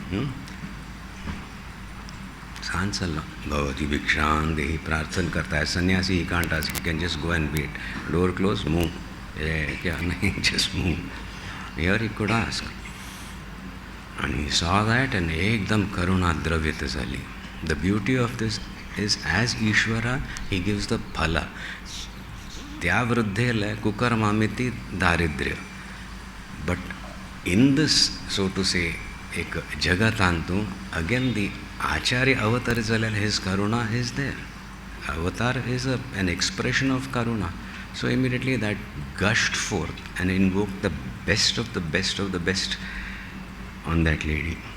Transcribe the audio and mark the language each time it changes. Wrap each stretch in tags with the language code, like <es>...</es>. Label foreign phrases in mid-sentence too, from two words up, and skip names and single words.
<sa>Sansalla. भवति भिक्षां देहि</sa> <hi>प्रार्थना करता है.</hi> <en>Sannyasi, he can't ask. He can just go and wait. Door closed, move. Just move. Here he could ask. And he saw that and</en> <mr>एकदम करुणा द्रवित झाली.</mr> <en>The beauty of this is as Ishvara, he gives the phala.</en> <sa>त्या वृद्धे ले कुकर्ममिति दारिद्र्य.</sa> <en>But in this, so to say,</en> <mr>एक जगातंतु,</mr> <en>again the</en> <mr>आचार्य अवतार झालं,</mr> <en>his karuna is there. Avatar is an expression of karuna. So immediately that gushed forth and invoked the best of the best of the best on that lady.</en>